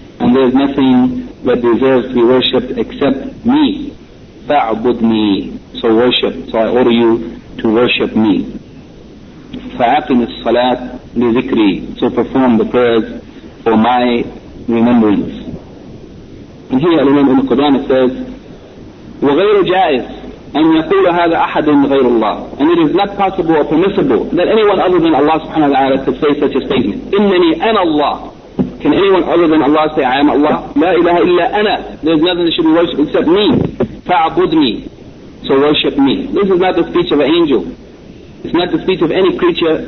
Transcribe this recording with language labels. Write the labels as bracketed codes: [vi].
[en] And there is nothing that deserves to be worshipped except me. [ar] فَاعْبُدْنِي. [en] So worship. So I order you to worship me. [ar] فَاعْقِمِ الصَّلَاةِ لِذِكْرِي. [en] So perform the prayers for my remembrance. And here Al-Imam Ibn Qudamah says, [ar] وَغَيْرُ جَائِزْ أَنْ يَقُولَ هَذَا أَحَدٍ غَيْرُ اللَّهِ. [en] And it is not possible or permissible that anyone other than Allah subhanahu wa ta'ala could say such a statement. [ar] إِنَّنِي أَنَا اللَّهِ. [en] Can anyone other than Allah say, I am Allah? [ar] لَا إِلَهَ إِلَّا أَنَا. [en] There is nothing that should be worshipped except me. [ar] فَاعْبُدْنِي. [en] So worship me. This is not the speech of an angel. It's not the speech of any creature.